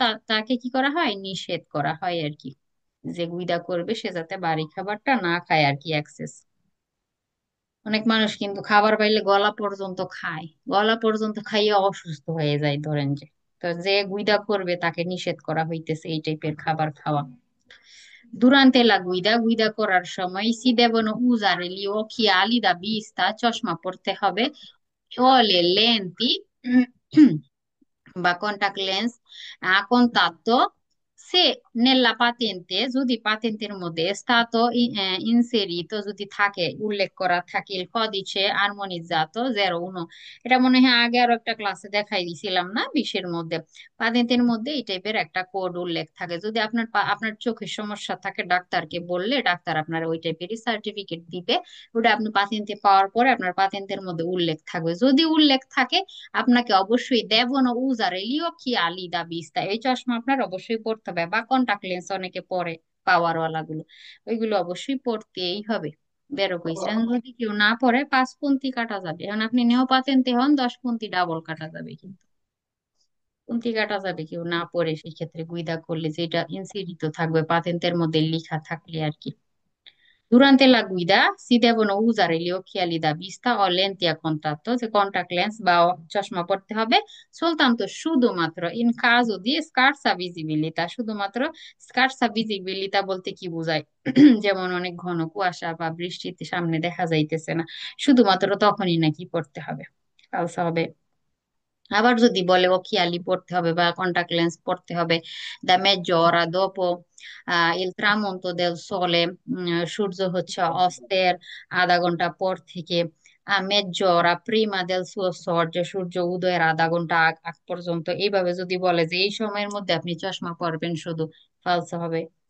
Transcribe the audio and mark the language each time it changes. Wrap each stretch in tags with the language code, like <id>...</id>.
<bn>তাকে কি করা হয়, নিষেধ করা হয় আর কি, যে গুইদা করবে সে যাতে বাড়ি খাবারটা না খায় আর কি, এক্সেস। অনেক মানুষ কিন্তু খাবার পাইলে গলা পর্যন্ত খায়, গলা পর্যন্ত খাইয়ে অসুস্থ হয়ে যায় ধরেন যে। তো যে গুইদা করবে তাকে নিষেধ করা হইতেছে এই টাইপের খাবার খাওয়া।</bn> <it>Durante la guida,</it> <bn>গুইদা করার সময়</bn> <it>si devono usare gli occhiali da vista,</it> <bn>চশমা পরতে হবে,</bn> <it>o le lenti</it> <bn>বা কন্টাক্ট লেন্স, কন্টাক্টো</bn> <it>nella patente</it> <bn>যদি পাতেন্টের মধ্যে</bn> <it>stato inserito</it> <bn>যদি থাকে, উল্লেখ করা থাকে</bn> <it>il codice armonizzato 01,</it> <bn>এটা মনে হয় আগে আরো একটা ক্লাসে দেখাই দিছিলাম না, 20-এর মধ্যে। পাতেন্টের মধ্যে এই টাইপের একটা কোড উল্লেখ থাকে, যদি আপনার আপনার চোখের সমস্যা থাকে ডাক্তারকে বললে ডাক্তার আপনার ওই টাইপেরই সার্টিফিকেট দিবে। ওটা আপনি পাতেন্টে পাওয়ার পরে আপনার পাতেন্টের মধ্যে উল্লেখ থাকবে, যদি উল্লেখ থাকে আপনাকে অবশ্যই</bn> <it>দেবনো উজারে লিও কি আলি দা বিস্তা,</it> <bn>এই চশমা আপনার অবশ্যই পড়তে হবে, বা কন্টাক্ট লেন্স অনেকে পরে, পাওয়ার ওয়ালা গুলো, ওইগুলো অবশ্যই পড়তেই হবে। বেরো কইছে যদি কেউ না পড়ে 5 পন্থী কাটা যাবে। এখন আপনি নেও পাতেন্টে হন, 10 পন্থী ডাবল কাটা যাবে, কিন্তু পন্থী কাটা যাবে কেউ না পড়ে, সেই ক্ষেত্রে গুইদা করলে যেটা ইনসিডিত থাকবে পাতেন্টের মধ্যে লেখা থাকলে আর কি।</bn> <it>Durante la guida si devono usare gli occhiali da vista o lenti a contatto,</it> <bn>যে কন্টাক্ট লেন্স বা চশমা পড়তে হবে</bn> <it>soltanto</it> <bn>শুধুমাত্র</bn> <it>in caso di scarsa visibilità, শুধুমাত্র scarsa visibilità</it> <bn>বলতে কি বোঝায়? যেমন অনেক ঘন কুয়াশা বা বৃষ্টিতে সামনে দেখা যাইতেছে না, শুধুমাত্র তখনই নাকি পড়তে হবে, খালসা হবে। আবার যদি বলে occhiali পড়তে হবে বা কন্টাক্ট লেন্স পড়তে হবে, দা</bn> <it>mezz'ora dopo il tramonto del sole,</it> <bn>সূর্য হচ্ছে অস্তের আধা ঘন্টা পর থেকে,</bn> <it>mezz'ora prima del suo sorge,</it> <bn>সূর্য উদয়ের আধা ঘন্টা আগ আগ পর্যন্ত, এইভাবে যদি বলে যে এই সময়ের মধ্যে আপনি চশমা পরবেন, শুধু ফালসা হবে।</bn>